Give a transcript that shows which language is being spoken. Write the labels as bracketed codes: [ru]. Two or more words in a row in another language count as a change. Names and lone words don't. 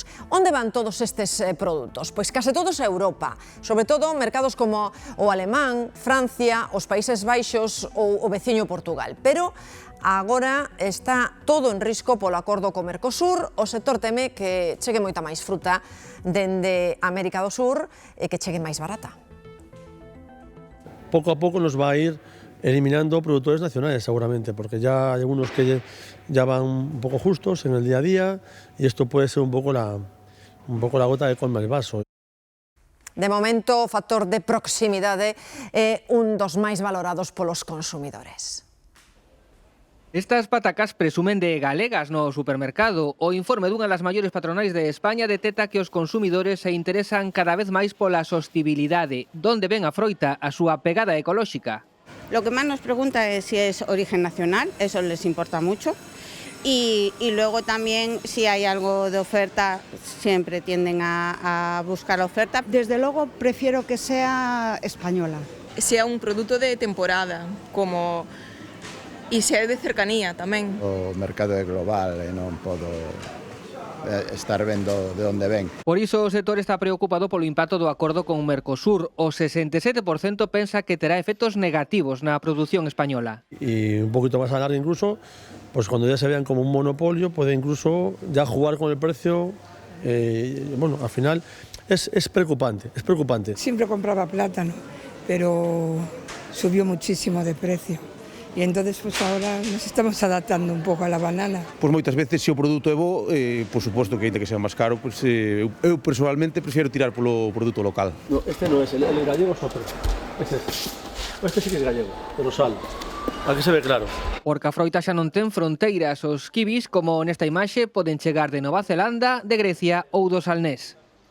[gl] Onde van todos estes produtos? Pois case todos a Europa, sobre todo mercados como o alemán, Francia, os Países Baixos ou o veciño Portugal. Pero agora está todo en risco polo acordo co Mercosur. O sector teme que chegue moita máis fruta dende América do Sur e que chegue máis barata. [es] Poco a poco nos va a ir eliminando productores nacionales seguramente, porque ya hay algunos que ya van un poco justos en el día a día y esto puede ser un poco la gota que colma el vaso. [gl] De momento, o factor de proximidade é un dos máis valorados polos consumidores. Estas patacas presumen de galegas no supermercado. O informe dunha das maiores patronais de España detecta que os consumidores se interesan cada vez máis pola sostibilidade. Donde ven a froita a súa pegada ecolóxica? [es] Lo que más nos pregunta es si es origen nacional, eso les importa mucho. Y luego también si hay algo de oferta, siempre tienden a buscar la oferta. Desde luego prefiero que sea española. Sea un produto de temporada, como... [gl] E se é de cercanía tamén. O mercado é global e non podo estar vendo de onde ven. Por iso o sector está preocupado polo impacto do acordo con Mercosur. O 67% pensa que terá efectos negativos na produción española. [es] Y un poquito más a largo incluso, pues cuando ya se vean como un monopolio, puede incluso ya jugar con el precio. Bueno, al final es preocupante, es preocupante. Siempre compraba plátano, pero subió muchísimo de precio. E entonces pues ahora nos estamos adaptando un pouco a la banana. [gl] Pois moitas veces se o produto é bo, por suposto que aínda que sea máis caro, pues, eu [es] personalmente prefiero [gl] tirar polo produto local. No, este non é, [es] el gallego [gl] é outro. Este sí que é gallego, pero sal. A que se ve claro. Porque a froita xa non ten fronteiras. Os kibis, como nesta imaxe, poden chegar de Nova Zelanda, de Grecia ou do Salnés.